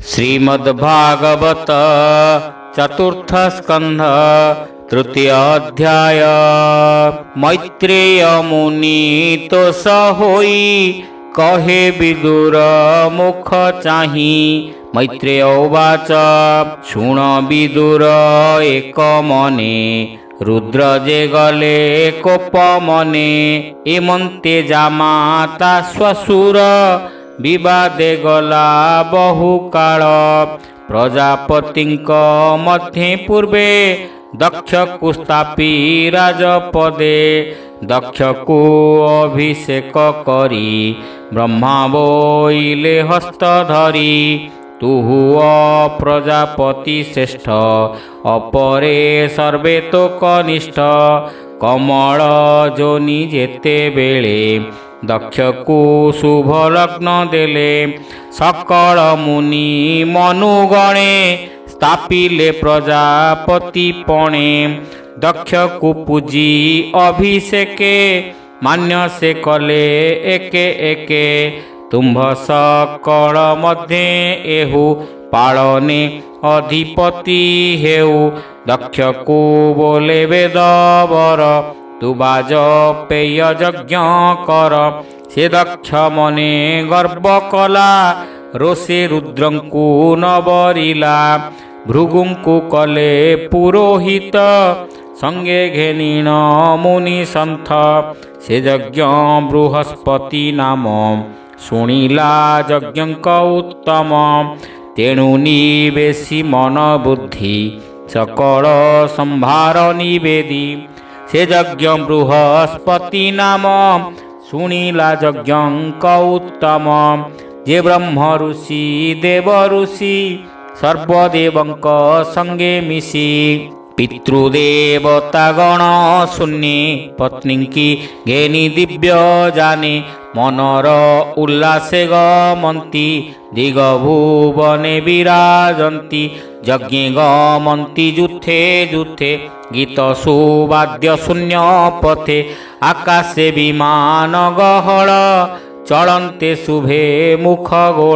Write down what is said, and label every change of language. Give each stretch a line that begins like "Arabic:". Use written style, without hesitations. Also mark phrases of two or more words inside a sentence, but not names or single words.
Odia: ଶ୍ରୀମଦ୍ଭାଗବତ ଚତୁର୍ଥ ସ୍କନ୍ଧ ତୃତୀୟ ଅଧ୍ୟାୟ। ମୈତ୍ରେୟ ମୁନି ତୋଷ ହୋଇ କହେ ବିଦୁର ମୁଖ ଚାହିଁ। ମୈତ୍ରେୟ ଉବାଚ ଶୁଣ ବିଦୁର ଏକ ମନେ ରୁଦ୍ର ଯେ ଗଲେ କୋପ ମନେ। ଏମନ୍ତେ ଜାମାତା ଶ୍ୱଶୁର ବିବାଦେ ଗଲା ବହୁ କାଳ। ପ୍ରଜାପତିଙ୍କ ମଧ୍ୟେ ପୂର୍ବେ ଦକ୍ଷ କୁ ସ୍ଥାପି ରାଜପଦେ। ଦକ୍ଷ କୁ ଅଭିଷେକ କରି ବ୍ରହ୍ମା ବୋଇଲେ ହସ୍ତ ଧରି। ତୁହି ପ୍ରଜାପତି ଶ୍ରେଷ୍ଠ ଅପରେ ସର୍ବେ ତୋ କନିଷ୍ଠ। କମଳ ଯୋନି ଯେତେ ବେଳେ ଦକ୍ଷ କୁ ଶୁଭ ଲଗ୍ନ ଦେଲେ। ସକଳ ମୁନି ମନୁଗଣେ ସ୍ଥାପିଲେ ପ୍ରଜାପତି ପଣେ। ଦକ୍ଷ କୁ ପୂଜି ଅଭିଷେକେ ମାନ୍ୟ ସେ କଲେ ଏକେ ଏକେ। ତୁମ୍ଭ ସକଳ ମଧ୍ୟେ ଏହୁ ପାଳନେ ଅଧିପତି ହେଉ। ଦକ୍ଷ କୁ ବୋଲେ ବେଦବର ତୁ ବାଜପେୟ ଯଜ୍ଞ କର। ସେ ଦକ୍ଷ ମନେ ଗର୍ବ କଲା ରୋଷେ ରୁଦ୍ରଙ୍କୁ ନବରିଲା। ଭୃଗୁଙ୍କୁ କଲେ ପୁରୋହିତ ସଙ୍ଗେ ଘେନିଣ ମୁନି ସନ୍ଥ। ସେ ଯଜ୍ଞ ବୃହସ୍ପତି ନାମ ଶୁଣିଲା ଯଜ୍ଞ ଉତ୍ତମ। ତେଣୁ ନିବେଶି ମନ ବୁଦ୍ଧି ସକଳ ସମ୍ଭାର ନିବେଦି। ସେ ଯଜ୍ଞ ବୃହସ୍ପତି ନାମ ଶୁଣିଲା ଯଜ୍ଞ ଉତ୍ତମ। ଯେ ବ୍ରହ୍ମ ଋଷି ଦେବ ଋଷି ସର୍ବଦେବଙ୍କ ସଙ୍ଗେ ମିଶି। ପିତୃଦେବତା ଗଣ ଶୂନ୍ୟ ପତ୍ନୀ କି ଘେନି ଦିବ୍ୟ ଯାନେ। ମନର ଉଲ୍ଲାସେ ଗମନ୍ତି ଦିଗ ଭୁବନେ ବିରାଜନ୍ତି। ଯଜ୍ଞେ ଗମନ୍ତି ଯୂଥେ ଯୂଥେ ଗୀତ ସୁବାଦ୍ୟ ଶୂନ୍ୟ ପଥେ। ଆକାଶେ ବିମାନ ଗହଳ ଚଳନ୍ତେ ଶୁଭେ ମୁଖ ଗୋଳ।